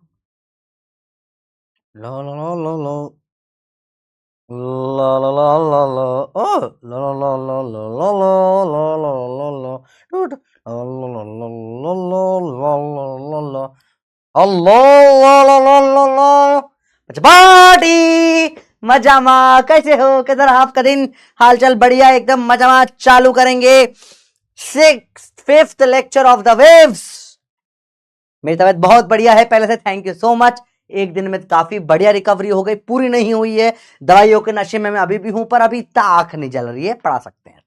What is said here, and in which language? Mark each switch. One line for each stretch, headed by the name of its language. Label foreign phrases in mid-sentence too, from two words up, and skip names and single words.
Hindi: ला ला ला ला ला ला ला ला ला ला ओ ला ला ला ला ला ला ला ला ला ला ला डूड ला ला ला ला ला ला ला ला ला अल्लाह ला ला ला ला ला अच्छा पार्टी मजामा। कैसे हो, किधर आपका दिन? हालचाल बढ़िया एकदम मजामा। चालू करेंगे
English: 5th lecture of the waves.
Hindi: मेरी तबीयत बहुत बढ़िया है, पहले से
English: thank you so much.
Hindi: एक दिन में काफी बढ़िया रिकवरी हो गई, पूरी नहीं हुई है, दवाइयों के नशे में मैं अभी भी हूं, पर अभी ताक नहीं जल रही है, पढ़ा सकते हैं।